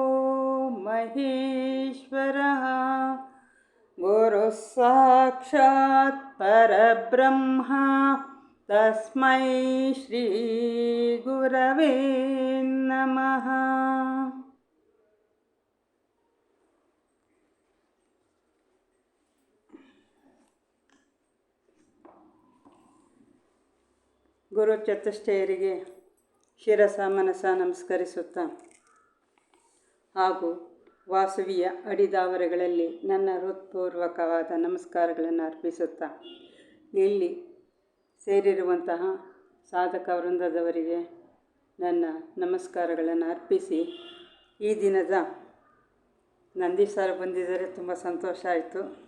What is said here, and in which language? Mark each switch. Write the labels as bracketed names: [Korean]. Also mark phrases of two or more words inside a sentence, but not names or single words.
[Sanskrit] ಮಹೇಶ್ವರಃ ಗುರುಃ ಸಾಕ್ಷಾತ್ ಪರಬ್ರಹ್ಮ ತಸ್ಮೈ ಶ್ರೀ ಗುರವೇ ನಮಃ. [Kannada] ಗುರು ಚತುಷ್ಟಯರಿಗೆ [Sanskrit] ಶಿರಸ ಮನಸ [Kannada] ನಮಸ್ಕರಿಸುತ್ತಾ ಹಾಗೂ ವಾಸವಿಯ ಅಡಿದಾವರೆಗಳಲ್ಲಿ ನನ್ನ ಹೃತ್ಪೂರ್ವಕವಾದ ನಮಸ್ಕಾರಗಳನ್ನು ಅರ್ಪಿಸುತ್ತಾ ಇಲ್ಲಿ ಸೇರಿರುವಂತಹ ಸಾಧಕ ವೃಂದದವರಿಗೆ ನನ್ನ ನಮಸ್ಕಾರಗಳನ್ನು ಅರ್ಪಿಸಿ ಈ ದಿನದ ನಂದಿ ಸರ್ ಬಂದಿದ್ದಾರೆ, ತುಂಬ ಸಂತೋಷ ಆಯಿತು.